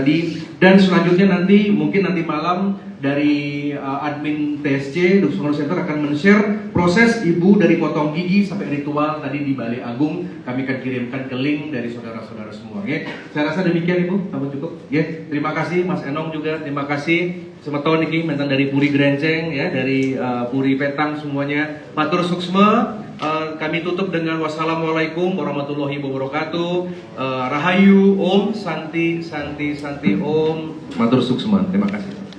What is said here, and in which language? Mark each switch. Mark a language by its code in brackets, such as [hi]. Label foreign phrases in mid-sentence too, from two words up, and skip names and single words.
[id] Dan selanjutnya nanti mungkin nanti malam dari admin TSC Dusun Center akan men-share proses ibu dari potong gigi sampai ritual tadi di Balai Agung. Kami akan kirimkan ke link dari saudara-saudara semua. Ya. Saya rasa demikian Ibu, kamu cukup. Ya, terima kasih Mas Enong juga, terima kasih semeton niki mantan dari Puri Grenceng ya, dari Puri Petang semuanya. [ban] Matur suksma. [id] Kami tutup dengan [ar] والسلام عليكم ورحمة الله وبركاته. [sa] Rahayu ॐ शान्ति शान्ति शान्ति ॐ. [ban] Matur suksma. [id] Terima kasih.